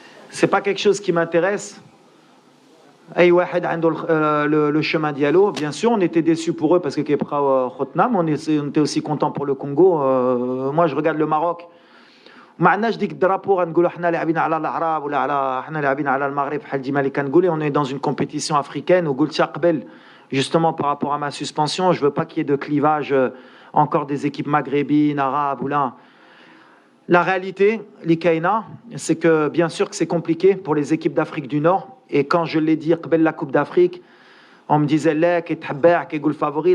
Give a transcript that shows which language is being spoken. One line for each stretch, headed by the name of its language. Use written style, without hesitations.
French: C'est pas quelque chose qui m'intéresse. Le chemin dialogue, bien sûr, on était déçus pour eux parce que Kepra Khotnam, on était aussi contents pour le Congo. Moi, je regarde le Maroc.
Arabic: ما عندناش ديك الدرابو غنقولوا حنا لاعبين على الاعراب ولا على حنا لاعبين على المغرب بحال ديما اللي كنقول.
French: On est dans une compétition africaine
Arabic: وقلتها قبل
French: justement par rapport à ma suspension, je veux pas qu'il y ait de clivage encore des équipes maghrébines, arabes ou là. La réalité, l'Ikaina, c'est que bien sûr que c'est compliqué pour les équipes d'Afrique du Nord. Et quand je l'ai dit, قبل la Coupe d'Afrique, on me disait là, qui est favori.